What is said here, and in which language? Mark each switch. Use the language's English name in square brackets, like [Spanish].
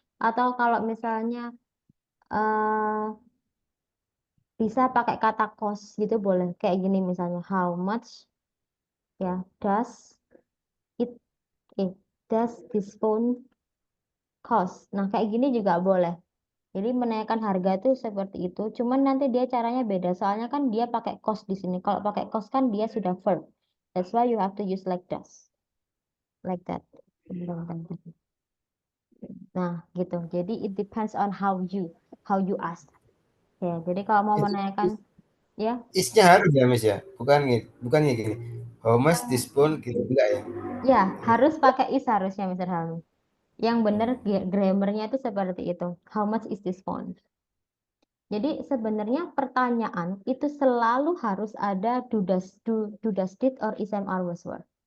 [Indonesian] Atau kalau misalnya eh bisa pakai kata cost gitu boleh. Kayak gini misalnya [English] how much ya does it does this phone cost. [Indonesian] Nah, kayak gini juga boleh. Jadi menanyakan harga itu seperti itu. Cuman nanti dia caranya beda. Soalnya kan dia pakai cost di sini. Kalau pakai cost kan dia sudah verb. [English] That's why you have to use like does. Like that. [Indonesian] Nah, gitu. Jadi [English] it depends on how you ask. [Indonesian] Ya, jadi kalau mau Itu menanyakan ya, isnya harus ya Mas ya, bukannya gini. [English] How much this phone [Indonesian] gitu enggak ya? ya harus pakai is harusnya Mr. Helmi. Yang benar grammarnya itu seperti itu. [English] How much is this phone? [Indonesian] Jadi sebenarnya pertanyaan itu selalu harus ada do does did or is am are was were.